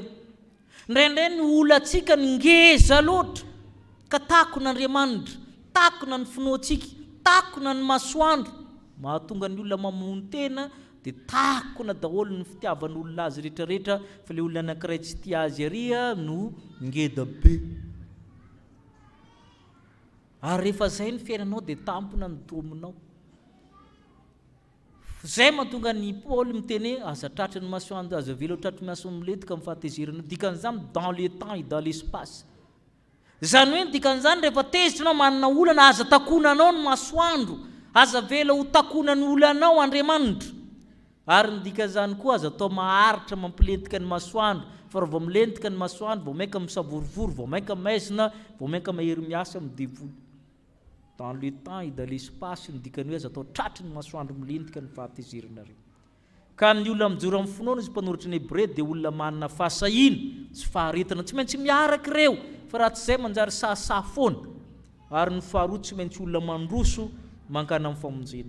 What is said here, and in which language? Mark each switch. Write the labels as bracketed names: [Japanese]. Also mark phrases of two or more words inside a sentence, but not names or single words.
[Malagasy] Indraindray ny olantsika ny ngeza loatra ka takon'Andriamanitra, takona ny finoantsika, takona ny masoandro, mahatonga ny olona mamono tena dia takona daholo ny fitiavan'olona azy rehetrarehetra, fa le olona anankiray tsy tia azy ary no ngeda be. Ary rehefa zay ny fiainanao dia tampona ny dominao. Zay mahatonga ny Paoly miteny aza tratry ny masoandro, aza velo tratry ny masoandro milentika amin'ny fahatezerana. [French] Dikan'izany dans le temps et dans l'espace. [Malagasy] Zany hoe dikan'izany rehefa tezitranao manana olana aza takonanao ny masoandro, aza vela ho takonany olanao Andriamanitra. Ary ny dikan'izany koa aza atao maharitra mampilentika ny masoandro. Fa raha vao milentika ny masoandro, vao maika misavorivory, vao maika maizina, vao maika mahery miasa midevoly. [French] Dans le temps et dans l'espace [Malagasy] ny dikany hoe aza atao tratry ny masoandro milentika ny fahatezerana reo. Ka ny olona mijoro amin'ny finoana izy mpanoratra ny Hébreu dia olona manana fahasahina sy faharetana, tsy maintsy miaraka ireo, fa raha tsy izay manjary sahasah foana. Ary ny faharoa tsy maintsy olona mandroso mankana amin'ny famonjena.